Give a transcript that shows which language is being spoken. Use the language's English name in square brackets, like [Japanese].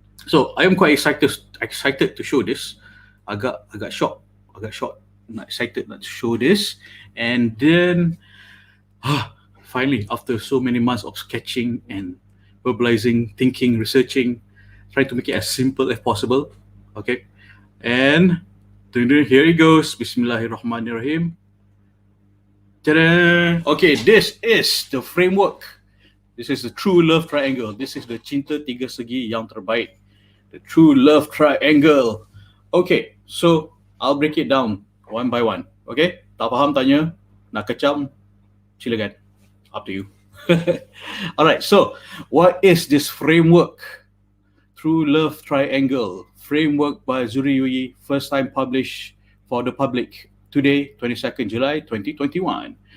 [English] So I am quite excited to show this. Agak shocked, excited to show this, and then finally, after so many months of sketching and verbalizing, thinking, researching, trying to make it as simple as possible. Okay, and here it goes. Bismillahirrahmanirrahim. Ta-da! Okay, this is the framework. This is the true love triangle. This is the [Malay] cinta tiga segi yang terbaik. [English] The true love triangle. Okay, so I'll break it down one by one. Okay, [Malay] tak faham tanya, nak kecam, silakan. [English] Up to you. Alright, so what is this framework? True Love Triangle framework by Zuri Yui, first time published for the public today, 22nd July 2021.